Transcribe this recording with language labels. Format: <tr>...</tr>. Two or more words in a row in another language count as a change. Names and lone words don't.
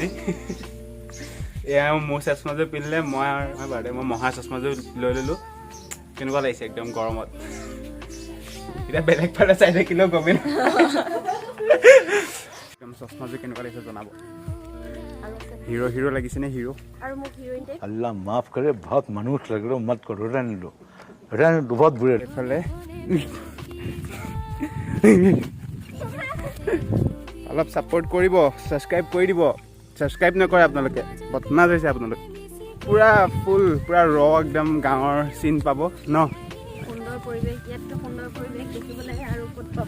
<as>এয়া মোৰ চশমাযোৰ পিন্ধিলে, মই বাৰুতে মই মহাৰ চশমাযোৰ লৈ ল'লোঁ। কেনেকুৱা লাগিছে একদম গৰমত। এতিয়া বেলেগ ফালে চাই থাকিলেও গমেই একদম চশমাযোৰ কেনেকুৱা লাগিছে জনাব। হিৰো লাগিছে নে? হিৰো</as> <hi>अल्लाह माफ करे, बहुत मनुष्य लग रहे हो, मत करो, रहने दो बहुत बुरे।</hi> <as>এইফালে অলপ ছাপোৰ্ট কৰিব, ছাবস্ক্ৰাইব কৰি দিব। ছাবস্ক্ৰাইব নকৰে আপোনালোকে, বদমাছ হৈছে আপোনালোক। পূৰা ফুল, পূৰা একদম গাঁৱৰ চিন পাব ন। সুন্দৰ পৰিৱেশ, ইয়াততো সুন্দৰ পৰিৱেশ দেখিবলৈ আৰু ক'ত পাব।</as>